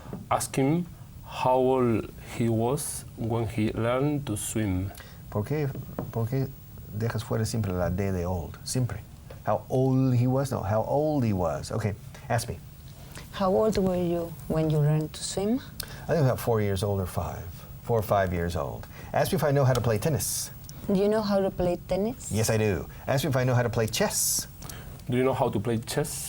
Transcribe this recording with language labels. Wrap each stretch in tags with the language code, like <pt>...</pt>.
<en>Ask him how old he was when he learned to swim.</en> <es>¿Por qué dejas fuera siempre la D de old?</es> <en>Siempre. How old he was? No, how old he was. Okay, ask me. How old were you when you learned to swim? I think about 4 years old or 5. 4 or 5 years old. Ask me if I know how to play tennis. Do you know how to play tennis? Yes, I do. Ask me if I know how to play chess. Do you know how to play chess?</en>